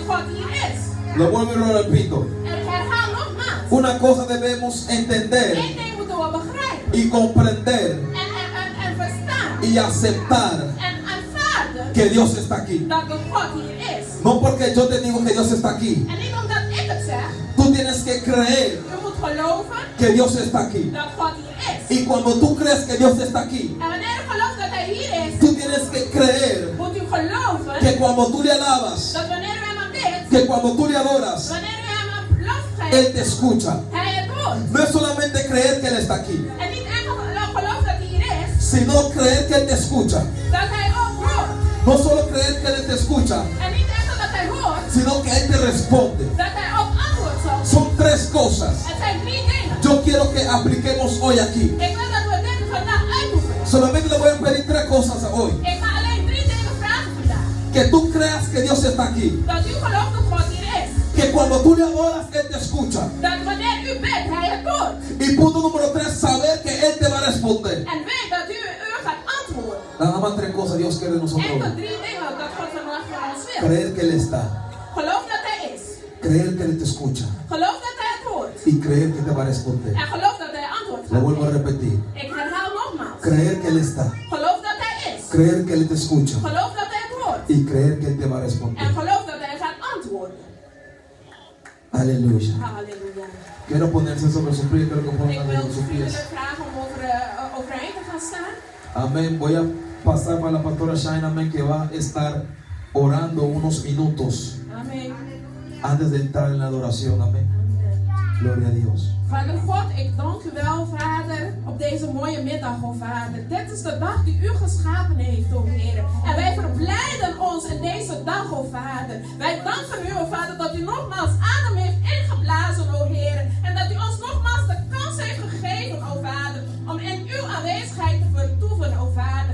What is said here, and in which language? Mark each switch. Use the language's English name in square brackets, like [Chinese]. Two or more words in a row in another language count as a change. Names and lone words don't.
[Spanish] Lo vuelvo y lo repito. Una cosa debemos entender y comprender y aceptar que Dios está aquí. No porque yo te digo que Dios está aquí. [Dutch] En niet omdat ik het zeg, [Spanish] Tú tienes que creer [Dutch] u moet geloven [Spanish] que Dios está aquí. [Dutch] dat God hier is. [Spanish] Y cuando tú crees que Dios está aquí, [Dutch] En wanneer u gelooft dat hij hier is, [Spanish] tú tienes que creer [Dutch] moet u geloven [Spanish] que cuando tú le alabas, [Dutch] dat wanneer u hem aanbidt, [Spanish] que cuando tú le adoras, [Dutch] wanneer u hem lof geeft, [Spanish] Él te escucha. [Dutch] hij het doet. [Spanish] No es solamente creer que Él está aquí, [Dutch] En niet enkel geloof dat hij hier is, [Spanish] sino creer que Él te escucha. [Dutch] dat hij ook hoort. [Spanish] No solo creer que Él te escucha, [Dutch] En niet enkel dat hij hoort, [Spanish] sino que Él te responde. [Dutch] dat hij ook antwoord zal. [Spanish] Son tres cosas. [Dutch] Het zijn drie dingen. [Spanish] Yo quiero que apliquemos hoy aquí. [Dutch] Ik wil dat we dit vandaag uitoefenen. [Spanish] Solamente le voy a pedir tres cosas hoy. [Dutch] Ik ga alleen drie dingen vragen vandaag. [Spanish] Que tú creas que Dios está aquí. [Dutch] Dat u gelooft dat God hier is. [Spanish] Que cuando tú le adoras, Él te escucha. [Dutch] Dat wanneer u bidt, hij het doet. [Spanish] Y punto número tres, saber que Él te va a responder. [Dutch] En weet dat u gaat antwoorden. [Spanish] Nada más tres cosas Dios quiere de nosotros. [Dutch] Enkel drie dingen dat God vandaag van ons wil. [Spanish] Creer que Él está. [Dutch] Geloof dat hij is. [Spanish] Creer que Él te escucha. [Dutch] Geloof dat hij het hoort. [Spanish] Y creer que te va a responder. [Dutch] En geloof dat hij antwoord [Spanish] Lo vuelvo a [Dutch] gaat geven. [Spanish] repetir. [Dutch] Ik herhaal nogmaals. [Spanish] Creer que Él está. [Dutch] Geloof dat hij is. [Spanish] Creer que Él te escucha. [Dutch] Geloof dat hij het hoort. [Spanish] Y creer que Él te va a responder. [Dutch] En geloof dat hij gaat antwoorden. [Spanish] Aleluya. [Dutch] Halleluja. [Spanish] Quiero ponerse sobre sus pies. Quiero que [Dutch] Ik [Spanish] pongan [Dutch] wil [Spanish] sobre sus pies. [Dutch] vriendelijk vragen om overeind te gaan staan. [Spanish] Amén. Voy a pasar para la pastora Shine, amén, que va a estar orando unos minutos. [Dutch] Amen. [Spanish] Antes de entrar en la adoración, amén. Gloria a Dios. [Dutch] Vader God, ik dank u wel, Vader, op deze mooie middag, oh Vader. Dit is de dag die u geschapen heeft, oh Heer. En wij verblijden ons in deze dag, oh Vader. Wij danken u, oh Vader, dat u nogmaals adem heeft ingeblazen, oh Heer. En dat u ons nogmaals de kans heeft gegeven, oh Vader, om in uw aanwezigheid te vertoeven, oh Vader.